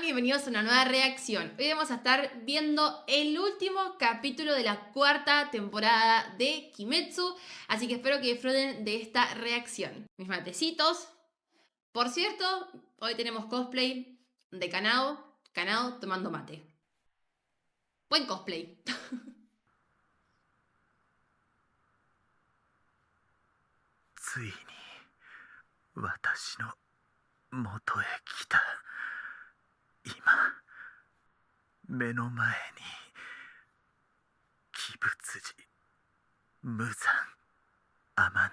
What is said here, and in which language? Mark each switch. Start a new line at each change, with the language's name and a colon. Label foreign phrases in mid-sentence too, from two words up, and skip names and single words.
Spanish: Bienvenidos a una nueva reacción. Hoy vamos a estar viendo el último capítulo de la cuarta temporada de Kimetsu. Así que espero que disfruten de esta reacción. Mis matecitos. Por cierto, hoy tenemos cosplay de Kanao. Kanao tomando mate. Buen cosplay.
Japanese: ついに私の元へ来た。今目の前に鬼物児無惨あまね。